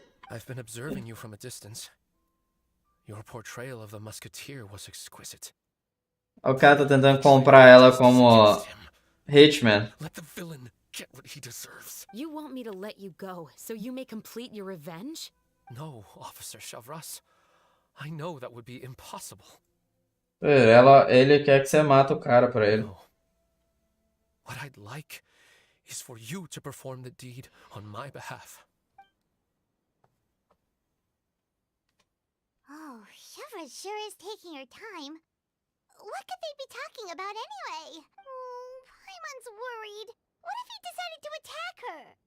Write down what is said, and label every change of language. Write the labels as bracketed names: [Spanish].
[English] I've been observing you from a distance. Your portrayal of the musketeer was exquisite. [Portuguese] O cara tá tentando comprar ela como Hitman. [English] Let the villain get what he deserves. You want me to let you go so you may complete your revenge? No, Officer Shavras. I know that would be impossible. [Portuguese] Ele quer que você mata o cara pra ele. [English] No. What I'd like is for you to perform the deed on my behalf. Oh, Chevres sure is taking her time. What could they be talking about anyway? Oh, Paimon's worried. What if he decided to attack her?